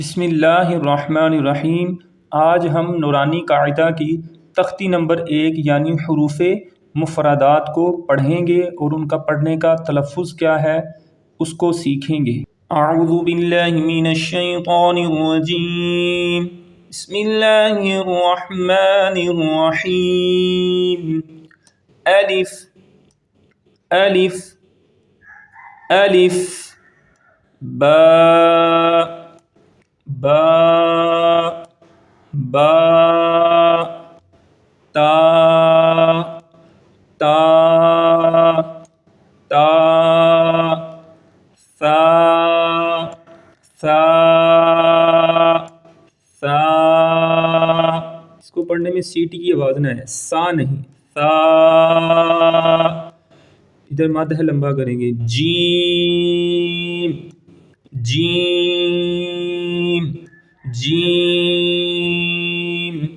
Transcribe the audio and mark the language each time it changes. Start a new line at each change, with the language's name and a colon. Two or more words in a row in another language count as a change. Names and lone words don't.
Arabic: بسم اللہ الرحمن الرحیم۔
Urdu: آج ہم نورانی قاعدہ کی تختی نمبر 1 یعنی حروف مفردات کو پڑھیں گے اور ان کا پڑھنے کا تلفظ کیا ہے اس کو سیکھیں گے۔
Arabic: اعوذ باللہ من الشیطان الرجیم، بسم اللہ الرحمن الرحیم۔ الف الف الف با با با تا تا تا ثا ثا ثا۔
Urdu: اس کو پڑھنے میں سیٹی کی آواز نہ ہے، سا نہیں، ثا۔ ادھر مد ہے لمبا کریں گے، جیم جیم جیم۔